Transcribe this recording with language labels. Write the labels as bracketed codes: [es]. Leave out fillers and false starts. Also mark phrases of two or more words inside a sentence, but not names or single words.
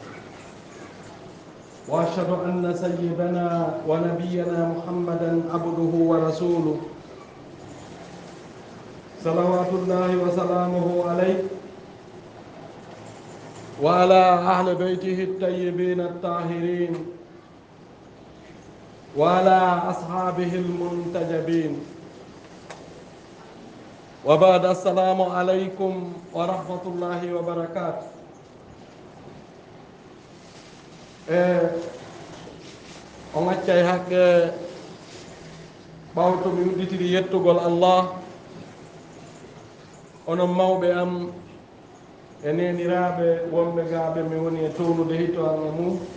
[ar] وأشهد أن سيدنا ونبينا محمدا عبده ورسوله صلوات الله وسلامه عليه وعلى أهل بيته الطيبين الطاهرين وعلى أصحابه المنتجبين. وبعد، السلام عليكم ورحمة الله وبركاته. [ff] on accay hakke ɓawto mi udditiri yettugol Allah onon mawɓe am e neniraɓe wonɓe gaaɓe mi woni e townude hito an e mum.